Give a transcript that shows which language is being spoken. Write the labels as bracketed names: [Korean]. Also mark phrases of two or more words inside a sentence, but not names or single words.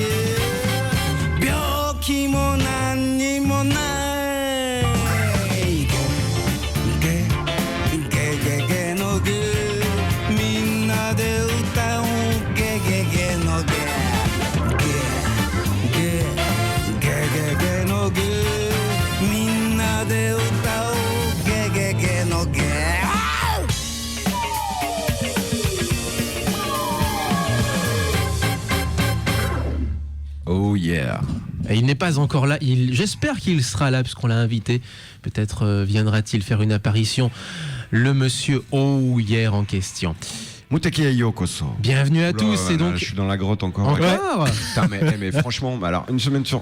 [Japanese] 病気も何にもないゲゲゲゲのゲみんなで歌おうゲゲゲのゲゲゲゲゲのゲみんなで歌おうゲゲゲのゲ [English] Oh yeah. [French] Et il n'est pas encore là. J'espère qu'il sera là puisqu'on l'a invité. Peut-être viendra-t-il faire une apparition. Le monsieur [English] Oh yeah [French] en question. [Japanese] 無敵ようこそ. [French] Bienvenue à tous. Voilà, et donc je suis dans la grotte encore. Encore Putain, mais franchement, alors une semaine sur.